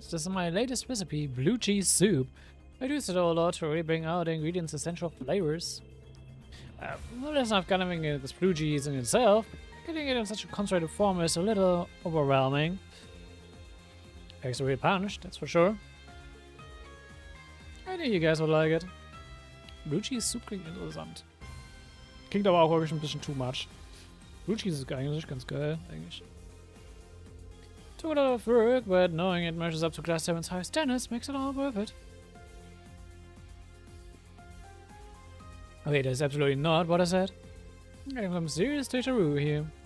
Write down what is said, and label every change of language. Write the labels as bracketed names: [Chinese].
[English] This is my latest recipe, blue cheese soup. I used it a lot to really bring out the ingredients' essential flavors. Well, that's not kind of this blue cheese in itself. Getting it in such a concentrated form is a little overwhelming. Takes a real punch, that's for sure. I think you guys would like it. [German] Blue cheese soup klingt interessant. Klingt aber auch wirklich ein bisschen [English] too much. [German] Blue cheese ist eigentlich ganz geil, eigentlich. [English] Took a lot of work, but knowing it measures up to Class 7's high standards makes it all worth it. Okay, that's absolutely not what I said. I'm getting some serious deja vu here.